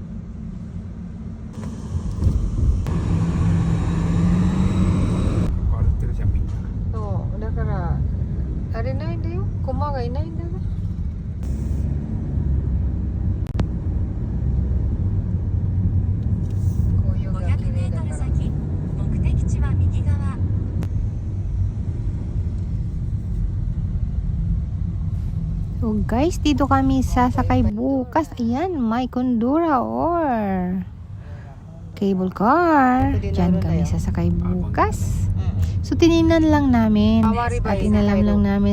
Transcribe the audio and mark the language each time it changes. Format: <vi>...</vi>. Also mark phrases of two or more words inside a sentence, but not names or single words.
<ja>歩ってるじゃんみんな。そうだからあれないんだよ。駒がいないんだね。紅葉が綺麗だから。目的地は右側。</ja> <en>So guys,</en> <tl>dito kami sasakay bukas. Ayan, may kundura or</tl> <en>cable car.</en> <tl>Diyan kami sasakay bukas. So tiningnan lang namin at inalam lang namin.</tl>